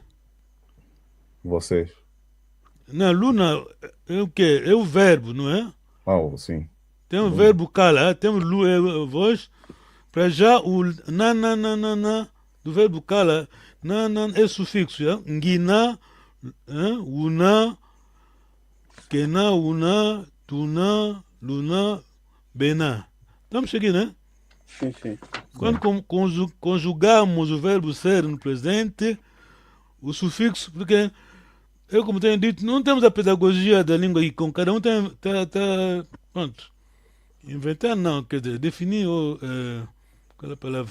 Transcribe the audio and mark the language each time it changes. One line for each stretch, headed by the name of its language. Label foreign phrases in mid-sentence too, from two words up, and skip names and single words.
Portuguese: Vocês. Não, Luna é o quê? É o verbo, não é? Sim. Tem o verbo cala, tem o Lu, é a voz. Para já o na do verbo cala, na é sufixo, já?
Kongo: Ngina, una, kena, una, tuna, luna, bena.
Portuguese: Estamos chegando, né? Sim. Quando conjugamos o verbo ser no presente, o sufixo, porque eu, como tenho dito, não temos a pedagogia da língua aqui, com cada um está pronto. Inventar não, quer dizer, definir qual é a palavra?